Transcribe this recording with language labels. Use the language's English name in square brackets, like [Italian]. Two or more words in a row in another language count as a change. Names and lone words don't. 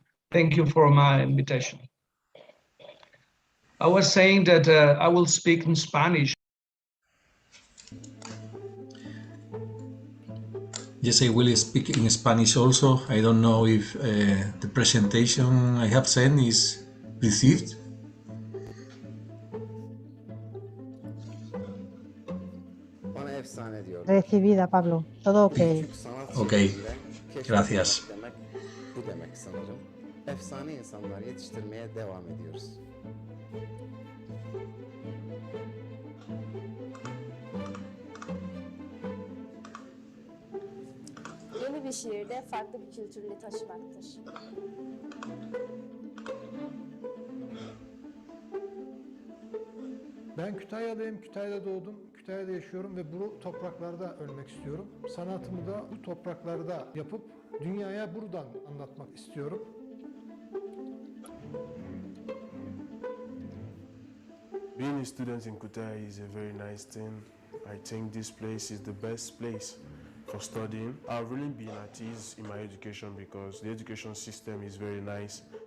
[English] Thank you for my invitation. I was saying that I will speak in Spanish. Yes, I will speak in Spanish also. I don't know if the presentation I have sent is received. [Spanish] Recibida, Pablo. Todo ok. Ok, gracias. [Turkish] Bu demek sanırım. Efsane insanlar yetiştirmeye devam ediyoruz. Yeni bir şehirde farklı bir kültürle taşımaktır. Ben Kütahyalıyım, Kütahya'da doğdum, Kütahya'da yaşıyorum ve bu topraklarda ölmek istiyorum. Sanatımı da bu topraklarda yapıp dünyaya buradan anlatmak istiyorum. [English] Being a student in Kütahya is a very nice thing. I think this place is the best place for studying. I've really been at ease in my education because the education system is very nice.